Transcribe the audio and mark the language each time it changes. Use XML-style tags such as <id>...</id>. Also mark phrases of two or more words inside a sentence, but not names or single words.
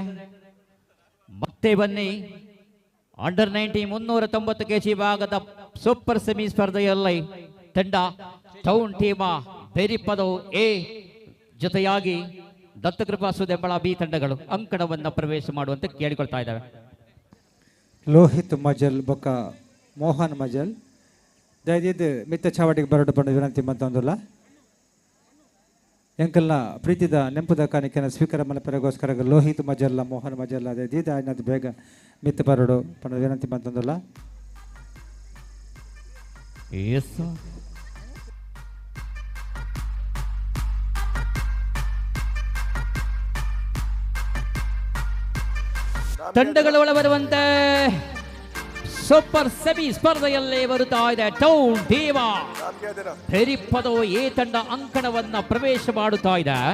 <kn>ಮತ್ತೆ ಬನ್ನಿ ಅಂಡರ್ 19 390 kg ವಿಭಾಗದ</kn> <en>super semi</en> <kn>ಸ್ಪರ್ಧೆಯಲ್ಲಿ ತಂಡ ಟೌನ್ ಟೀಮ ಬೆರಿಪದವು ಎ ಜೊತೆಯಾಗಿ ದತ್ತಕೃಪಾ ಸುದೆಂಬಳ ಬಿ ತಂಡಗಳು ಅಂಕಣವನ್ನು ಪ್ರವೇಶ ಮಾಡುವಂತೆ ಕೇಳಿಕೊಳ್ತಾ ಇದ್ದಾವೆ.</kn> <tcy>ಲೋಹಿತ್ ಮಜಲ್ ಬೊಕ್ಕ ಮೋಹನ್ ಮಜಲ್ ದಯದಿದ್ದು ಮಿತ್ತ ಚಾವಟಿಗೆ ಬರಡು ಬಣ್ಣ ವಿನಂತಿ ಮಂತೊಂದಿಲ್ಲ. ಎಂಕಲ್ನ ಪ್ರೀತಿದ ನೆಂಪುದ ಕಾಣಿಕೆಯನ್ನು ಸ್ವೀಕಾರ ಮನಪೆರಗೋಸ್ಕರ ಲೋಹಿತ್ ಮಜಲ್ಲ ಮೋಹನ್ ಮಜಲ್ಲ ದಯದಿದ್ದು ಆಯ್ನದು ಬೇಗ ಮಿತ್ತ ಬರಡು ಬಣ್ಣ ವಿನಂತಿ ಮಂತೊಂದಿಲ್ಲ.</tcy> <kn>ತಂಡಗಳು ಒಳ ಬರುವಂತೆ</kn> <en>super semi</en> <kn>ಸ್ಪರ್ಧೆಯಲ್ಲಿ ಬರುತ್ತಾ ಇದೆ ಟೌನ್ ಟೀಮ ಬೆರಿಪದವು ಎ ತಂಡ ಅಂಕಣವನ್ನ ಪ್ರವೇಶ ಮಾಡುತ್ತಾ ಇದೆ.</kn>